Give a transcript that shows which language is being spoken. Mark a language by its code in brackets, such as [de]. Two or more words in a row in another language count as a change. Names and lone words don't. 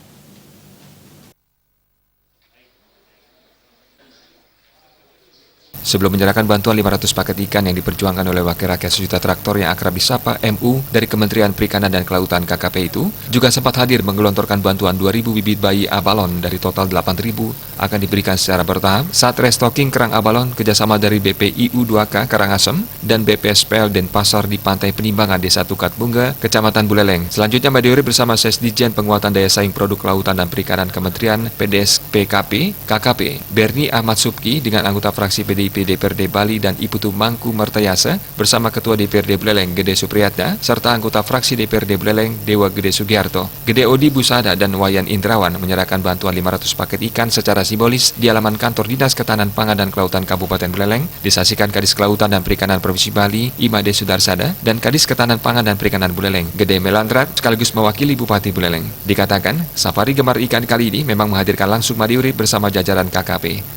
[id] Sebelum menyerahkan bantuan 500 paket ikan yang diperjuangkan oleh Wakil Rakyat Sejuta Traktor yang akrab disapa MU dari Kementerian Perikanan dan Kelautan KKP itu, juga sempat hadir menggelontorkan bantuan 2.000 bibit bayi abalon dari total 8.000 akan diberikan secara bertahap saat restocking kerang abalon kerjasama dari BPIU 2K Karangasem dan BPSPL Denpasar di Pantai Penimbangan Desa Tukat Bunga, Kecamatan Buleleng. Selanjutnya, Made Urip bersama Sesdijen Penguatan Daya Saing Produk Lautan dan Perikanan Kementerian PDS PKP KKP Berni Ahmad Subki dengan anggota fraksi PDIP DPRD Bali dan Iputu Mangku Mertayasa bersama Ketua DPRD Buleleng Gede Supriyatna serta anggota fraksi DPRD Buleleng Dewa Gede Sugiarto, Gede Odi Busada dan Wayan Indrawan menyerahkan bantuan 500 paket ikan secara simbolis di halaman kantor Dinas Ketahanan Pangan dan Kelautan Kabupaten Buleleng. Disaksikan Kadis Kelautan dan Perikanan Provinsi Bali Imade Sudarsada dan Kadis Ketahanan Pangan dan Perikanan Buleleng Gede Melandrat sekaligus mewakili Bupati Buleleng. Dikatakan, safari gemar ikan kali ini memang menghadirkan langsung Made Urip bersama jajaran KKP.